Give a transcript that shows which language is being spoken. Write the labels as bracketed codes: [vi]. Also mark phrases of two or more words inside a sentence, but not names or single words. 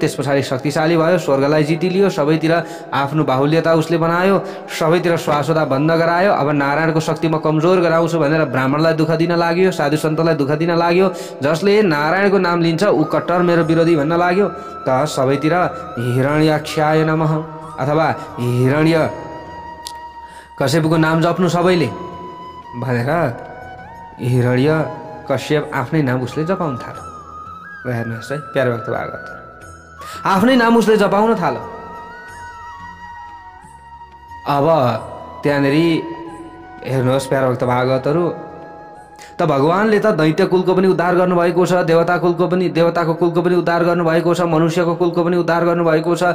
[ne] त्यस पछाडि शक्तिशाली भयो, स्वर्गलाई जितिलियो, सबैतिर आफ्नो बाहुल्यता उसले बनायो, सबैतिर श्वासोदा बन्द गरायो। अब नारायणको शक्ति म कमजोर गराउँछु भनेर ब्राह्मणलाई दुःख दिन लाग्यो, साधु सन्तलाई दुःख दिन लाग्यो। जसले नारायणको नाम लिन्छ ऊ कट्टर मेरो विरोधी भन्न लाग्यो। त सबैतिर [sa] हिरण्याक्षाय नमः [ne] अथवा हिरण्य कश्यपको नाम जप्नु सबैले भनेर हिरण्य कश्यप आफ्नै नाम उसले जपाउन थाल्यो। हेर्नुहोस् है प्यारे भक्त भागवत, आफ्नै नाम उसले जपाउन थाल्यो। अब त्यहाँनिर हेर्नुहोस् प्यारे भक्त भागवतहरू, त भगवानले त दैत्य कुलको पनि उद्धार गर्नुभएको छ, देवताको कुलको पनि उद्धार गर्नुभएको छ, मनुष्यको कुलको पनि उद्धार गर्नुभएको छ।